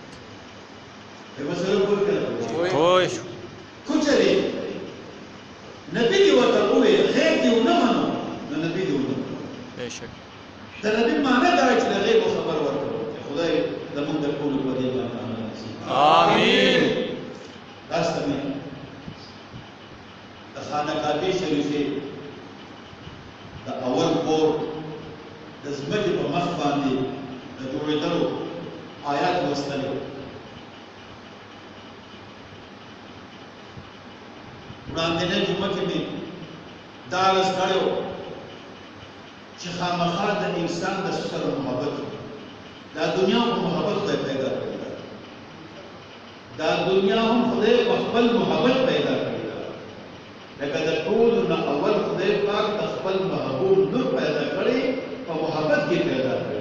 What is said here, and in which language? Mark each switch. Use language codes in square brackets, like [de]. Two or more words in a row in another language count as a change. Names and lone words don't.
[ps] مسله پوه کړه پوه شو که چېرې نبي دی ورته وویل غیب دی ونه منو نو نبي دی ومنه بېشک د نبي معنی دا چې د غیب خبر ورکړو خدای زموږ د ټولو په دې باندې آمین راست میں خانہ کعبہ شریفه د اول کور د زمکه په مخ باندې د جوړېدلو آیات لوستلې وړاندې جمعه کې مې دا عرض کړو چې خامخا د انسان د سره محبت دا دنیا په محبت خدای پیدا کړی دا دنیا هم خدای په خپل محبت پیدا کړی دا لکه د ټولو نه اول خدای پاک د خپل محبوب نور پیدا کړی په محبت کې پیدا کړی